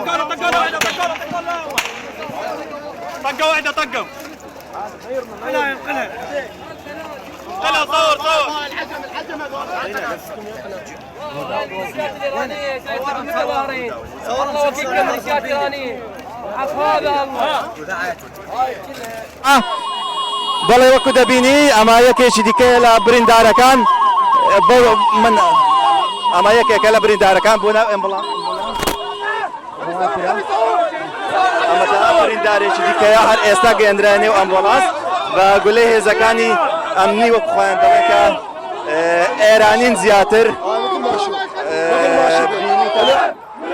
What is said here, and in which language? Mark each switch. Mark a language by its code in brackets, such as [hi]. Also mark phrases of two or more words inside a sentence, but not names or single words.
[ar] طقة واحدة طقة. قلع صور. والله وكيل ميليشيات إيرانية. هذا الله. [ckb] بەڵێ وەکو دەبینی ئەمە یەکێکی دیکە لە بریندارەکان من ئەمە یەکێکە لە بریندارەکان بوو ناو ئەمبڵان ئەمە بریندارێکی دیکەیە هەر ئێستا گەیەندرانێ و ئەمبۆڵانس بە گولەی هێزەکانی ئەمنی وەکو خۆیان دەڵێکە ئێرانین زیاتر